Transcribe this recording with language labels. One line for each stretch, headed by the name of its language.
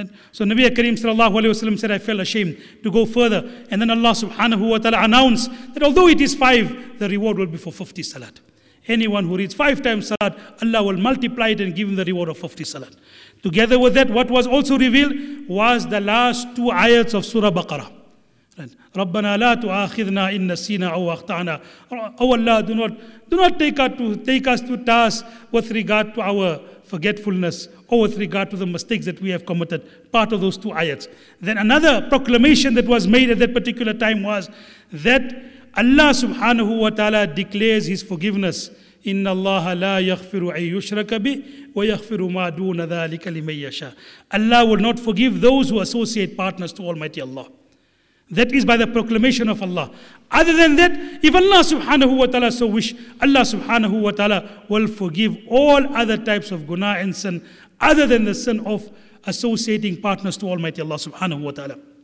English: So Nabi Kareem sallallahu alayhi wa sallam said, I felt ashamed to go further. And then Allah subhanahu wa ta'ala announced that although it is 5, the reward will be for 50 salat. Anyone who reads 5 times salat, Allah will multiply it and give him the reward of 50 salat. Together with that, what was also revealed was the last two ayats of Surah Baqarah.
Arabic: ربنا لا تؤاخذنا إن نسينا أو أخطأنا.
English: Oh Allah, do not take us to task with regard to our forgetfulness or with regard to the mistakes that we have committed. Part of those two ayats. Then another proclamation that was made at that particular time was that Allah subhanahu wa ta'ala declares his forgiveness.
Arabic: إن الله لا يغفر أن يشرك به ويغفر ما دون ذلك لمن يشاء.
English: Allah will not forgive those who associate partners to Almighty Allah. That is by the proclamation of Allah. Other than that, if Allah subhanahu wa ta'ala so wish, Allah subhanahu wa ta'ala will forgive all other types of guna and sin other than the sin of associating partners to Almighty Allah subhanahu wa ta'ala.